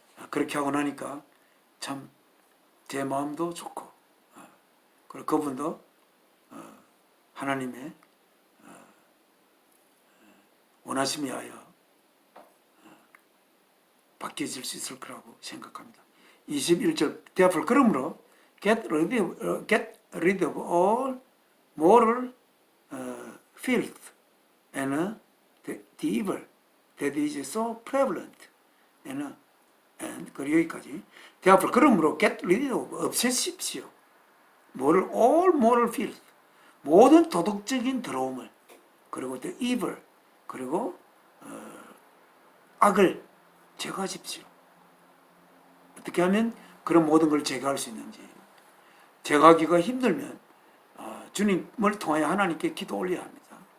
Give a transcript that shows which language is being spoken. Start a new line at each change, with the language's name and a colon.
Korean: 그렇게 하고 나니까 참 제 마음도 좋고 그리고 그분도 하나님의 원하심에 하여 바뀌어질 수 있을 거라고 생각합니다.
English: 21절 Therefore 그러므로 get rid of all moral filth and the evil that is so prevalent and
Korean: 그리고 여기까지
English: Therefore 그러므로 get rid of 없애십시오. all moral filth
Korean: 모든 도덕적인 더러움을 그리고
English: the evil
Korean: 그리고 악을 제거하십시오. 어떻게 하면 그런 모든 걸 제거할 수 있는지 제거하기가 힘들면 주님을 통하여 하나님께 기도 올려야 합니다.